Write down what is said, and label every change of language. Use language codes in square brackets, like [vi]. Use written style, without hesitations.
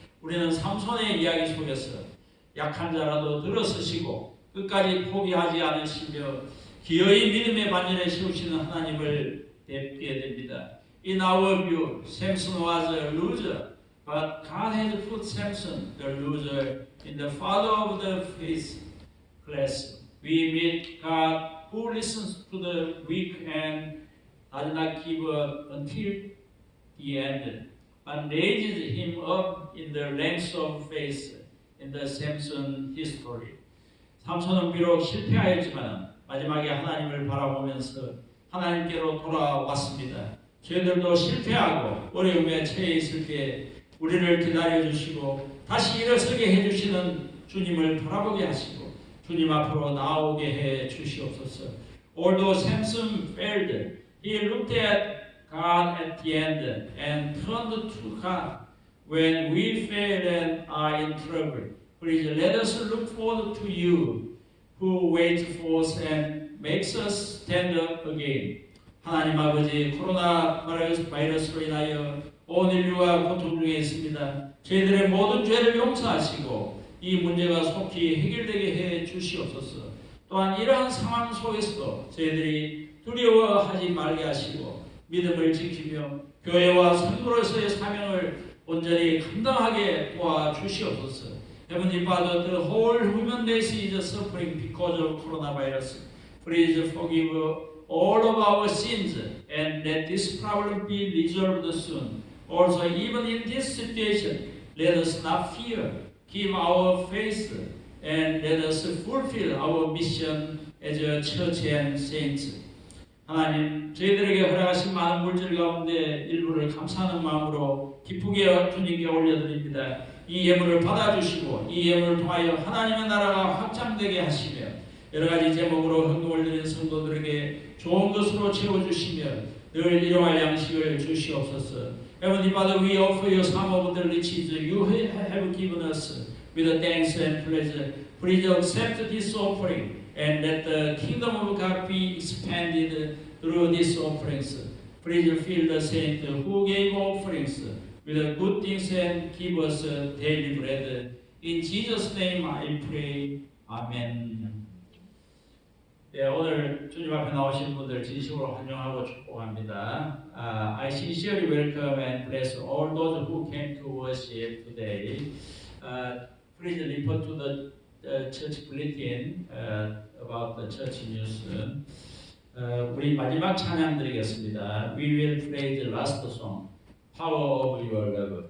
[ko] 우리는 삼손의 이야기 속에서 약한 자라도 들어서시고 끝까지 포기하지 않으시며 기어이 믿음의 반열에 세우시는 하나님을 뵙게 됩니다. [en] In our view, Samson was a loser, but God has put Samson, the loser, in the father of the faith class. We meet God who listens to the weak and does not give up until the end, and raises him up in the ranks of faith in the Samson history. [ko] 삼손은 비록 실패하였지만 마지막에 하나님을 바라보면서 하나님께로 돌아왔습니다. 저희들도 실패하고 어려움에 처해 있을 때 우리를 기다려주시고 다시 일어서게 해주시는 주님을 바라보게 하시고 주님 앞으로 나오게 해 주시옵소서. [en] Although Samson failed, he looked at God at the end and turned to God when we fail and are in trouble. Please let us look forward to you who waits for us and makes us stand up again. [ko] 하나님 아버지, 코로나 바이러스로 인하여 온 인류가 고통 중에 있습니다. 저희들의 모든 죄를 용서하시고 이 문제가 속히 해결되게 해 주시옵소서. 또한 이러한 상황 속에서도 저희들이 두려워하지 말게 하시고 믿음을 지키며 교회와 성도로서의 사명을 온전히 감당하게 도와주시옵소서. [en] Heavenly Father, the whole human race is suffering because of coronavirus. Please forgive all of our sins and let this problem be resolved soon. Also, even in this situation, let us not fear. Keep our faith and let us fulfill our mission as a church and saints. [ko] 하나님, 저희들에게 허락하신 많은 물질 가운데 일부를 감사하는 마음으로 기쁘게 주님께 올려드립니다. 이 예물을 받아주시고 이 예물을 통하여 하나님의 나라가 확장되게 하시며 여러 가지 제목으로 헌금을 드린 성도들에게 좋은 것으로 채워주시며 늘 일용할 양식을 주시옵소서. [en] Heavenly Father, we offer you some of the riches you have given us with thanks and pleasure. Please accept this offering and let the kingdom of God be expanded through these offerings. Please fill the saint who gave offerings with good things and give us daily bread. In Jesus' name I pray. Amen. [ko] 네, 오늘 주님 앞에 나오신 분들 진심으로 환영하고 축복합니다. [en] I sincerely welcome and bless all those who came to worship today. Please refer to the church bulletin about the church news. [ko] 우리 마지막 찬양 드리겠습니다. [en] We will play the last song, Power of Your Love.